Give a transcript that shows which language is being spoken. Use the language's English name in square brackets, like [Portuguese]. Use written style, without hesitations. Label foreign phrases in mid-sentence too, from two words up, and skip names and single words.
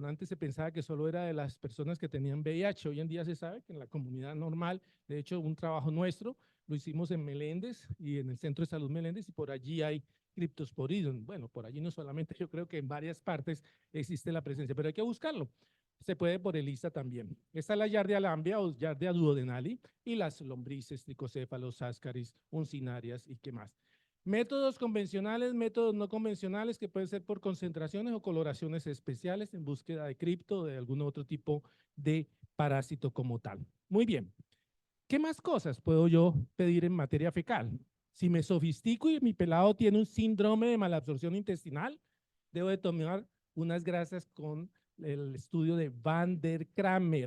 [Spanish] Antes se pensaba que solo era de las personas que tenían VIH. Hoy en día se sabe que en la comunidad normal, de hecho, un trabajo nuestro lo hicimos en Meléndez y en el Centro de Salud Meléndez, y por allí hay Cryptosporidium. Bueno, por allí no solamente, yo creo que en varias partes existe la presencia, pero hay que buscarlo. Se puede por ELISA también. Esta es la Giardia lambia o Giardia duodenali, y las lombrices, tricocéfalos, ascaris, uncinarias y qué más. Métodos convencionales, métodos no convencionales, que pueden ser por concentraciones o coloraciones especiales en búsqueda de cripto o de algún otro tipo de parásito como tal. Muy bien. ¿Qué más cosas puedo yo pedir en materia fecal? Si me sofistico y mi pelado tiene un síndrome de malabsorción intestinal, debo de tomar unas grasas con el estudio de Van der Kramer.